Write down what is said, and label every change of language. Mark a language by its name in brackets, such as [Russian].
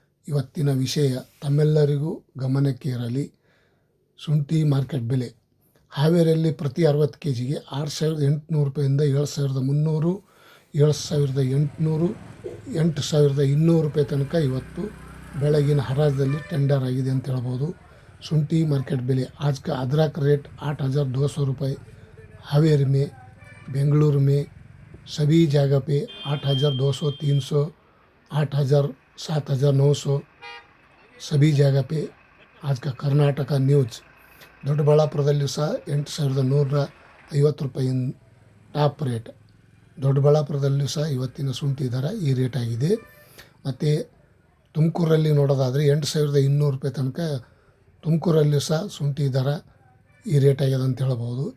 [Kannada] ಇವತ್ತಿನ ವಿಷಯ ತಮ್ಮೆಲ್ಲರಿಗೂ ಗಮನಕ್ಕೆ ಇರಲಿ. ಶುಂಠಿ ಮಾರ್ಕೆಟ್ ಬೆಲೆ ಹಾವೇರಿಯಲ್ಲಿ ಪ್ರತಿ 60 ಕೆ ಜಿಗೆ 6,800 ರೂಪಾಯಿಂದ 7,300, 7,800, 8,200 ರೂಪಾಯಿ ತನಕ ಇವತ್ತು ಬೆಳಗಿನ ಹರಾಜಲ್ಲಿ ಟೆಂಡರ್ ಆಗಿದೆ ಅಂತ ಹೇಳ್ಬೋದು. ಶುಂಠಿ ಮಾರ್ಕೆಟ್ ಬೆಲೆ [Hindi] आज का अदरक रेट 8,200 रुपये हावेरी में, बेंगलुरु में सभी जगह पे 8,200, 300, 8,000, 7,900 सभी जगह पे आज का कर्नाटಕ ನ್ಯೂಸ್. [Kannada] ದೊಡ್ಡಬಳ್ಳಾಪುರದಲ್ಲಿಯೂ ಸಹ 8,150 ರೂಪಾಯಿ ಟಾಪ್ ರೇಟ್. ದೊಡ್ಡಬಳ್ಳಾಪುರದಲ್ಲಿಯೂ ಸಹ ಇವತ್ತಿನ ಶುಂಠಿ ದರ ಈ ರೇಟ್ ಆಗಿದೆ. ಮತ್ತು ತುಮಕೂರಲ್ಲಿ ನೋಡೋದಾದರೆ 8,200 ರೂಪಾಯಿ ತನಕ ತುಮಕೂರಲ್ಲಿಯೂ ಸಹ ಶುಂಠಿ ದರ ಈ ರೇಟ್ ಆಗ್ಯದ ಅಂತ ಹೇಳ್ಬೋದು.